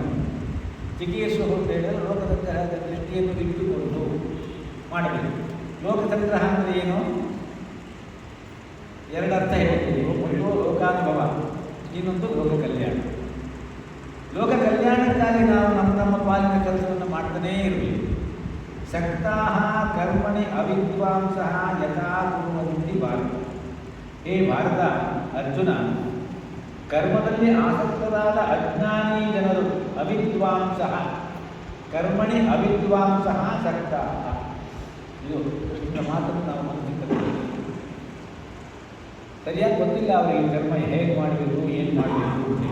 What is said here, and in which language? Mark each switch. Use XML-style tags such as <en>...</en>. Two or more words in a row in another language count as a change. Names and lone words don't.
<kn>ಚಿಕೀರ್ಷು ಅಂತ ಹೇಳಿದರೆ ಲೋಕಸಂಗ್ರಹದ ದೃಷ್ಟಿಯನ್ನು ಇಟ್ಟುಕೊಂಡು ಮಾಡಬೇಕು. ಲೋಕಸಂಗ್ರಹ ಅಂದರೆ ಏನು? ಎರಡರ್ಥ ಹೇಳ್ತೀವಿ. ಒಂದು ಲೋಕಾನುಭವ, ಇನ್ನೊಂದು ಲೋಕ ಕಲ್ಯಾಣ. ಲೋಕ ಕಲ್ಯಾಣಕ್ಕಾಗಿ ನಾವು ನಮ್ಮ ಪಾಲಿನ ಕೆಲಸವನ್ನು ಮಾಡ್ತಾನೇ ಇರಬೇಕು.</kn> <sa>ಸಕ್ತಾಃ ಕರ್ಮಣಿ ಅವಿದ್ವಾಂಸಃ ಯಥಾ ಕುರ್ವಂತಿ ಭಾರತ. ಹೇ ಭಾರತ,</sa> <kn>ಅರ್ಜುನ, ಕರ್ಮದಲ್ಲಿ ಆಸಕ್ತರಾದ ಅಜ್ಞಾನಿ ಜನರು,</kn> <sa>ಅವಿದ್ವಾಂಸಃ ಕರ್ಮಣಿ ಅವಿದ್ವಾಂಸಃ ಸಕ್ತಾಃ.</sa> <kn>ಇದು ಕೃಷ್ಣ ಮಾತನ್ನು ನಾವು ಮನಸ್ಸಿನಲ್ಲಿ ಸರಿಯಾಗಿ ಗೊತ್ತಿಲ್ಲ ಅವರಿಗೆ ಕರ್ಮ ಹೇಗೆ ಮಾಡಬೇಕು, ಏನು ಮಾಡಬೇಕು ಅಂತೇಳಿ.</kn>